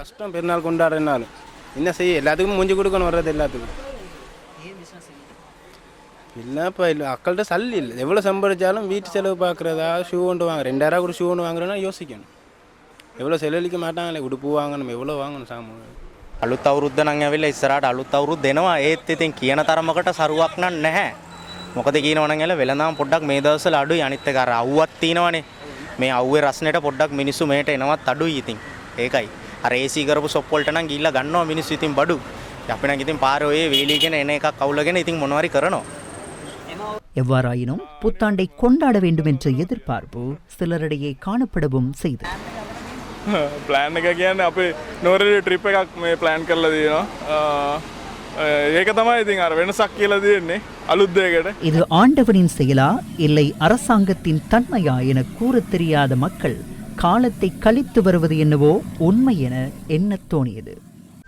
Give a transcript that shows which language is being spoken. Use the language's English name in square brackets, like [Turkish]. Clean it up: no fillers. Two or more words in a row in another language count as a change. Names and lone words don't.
[Tamil] பெருநாள் கொண்டாடினாலும் என்ன செய்ய, எல்லாத்துக்கும் மூஞ்சி கொடுக்கணும் வர்றது எல்லாத்துக்கும் இல்லைப்பா. இல்லை மக்கள்கிட்ட சல்லி இல்லை. எவ்வளோ சம்பாதிச்சாலும் வீட்டு செலவு பார்க்குறதா ஷூ ஒன்று வாங்க 2000 கூட ஷூ ஒன்று வாங்குறேன்னா யோசிக்கணும். எவ்வளோ செலவழிக்க மாட்டாங்களே, உடுப்பு வாங்கணும், எவ்வளோ வாங்கணும் சாமான். [Sinhala] අලුත් අවුරුද්ද නම් ඇවිල්ලා ඉස්සරහට අලුත් අවුරුද්ද දෙනවා. ඒත් ඉතින් කියන තරමකට සරුවක් නම් නැහැ. මොකද කියනවනම් එල වෙලඳාම් පොඩ්ඩක් මේ දවස්වල අඩුයි. අනිත් එක අර අවුවක් තියෙනවනේ. මේ අවුවේ රස්නෙට පොඩ්ඩක් මිනිස්සු මේට එනවත් අඩුයි. ඉතින් ඒකයි අර AC කරපු ෂොප් වලට නම් ගිහිල්ලා ගන්නවා මිනිස්සු ඉතින් බඩු. අපි නම් ඉතින් පාරේ ඔය වේලිගෙන එන එකක් අවුලගෙන ඉතින් මොනවාරි කරනවා. [Tamil] எவ்வாறாயினும் புத்தாண்டை கொண்டாட வேண்டும் என்ற எதிர்பார்ப்பு சிலரிடையே காணப்படவும் செய்தது. [Sinhala] ප්ලෑන් එක කියන්නේ අපි නෝරේ ට්‍රිප් එකක් මේ ප්ලෑන් කරලා තියෙනවා. ඒක තමයි ඉතින් අර වෙනසක් කියලා දෙන්නේ අලුත් දෙයකට. [Tamil] இது ஆண்டவனின் செயலா இல்லை அரசாங்கத்தின் தன்மையா என கூற தெரியாத மக்கள் காலத்தை கழித்து வருவது என்னவோ உண்மை என எண்ணத் தோணியது.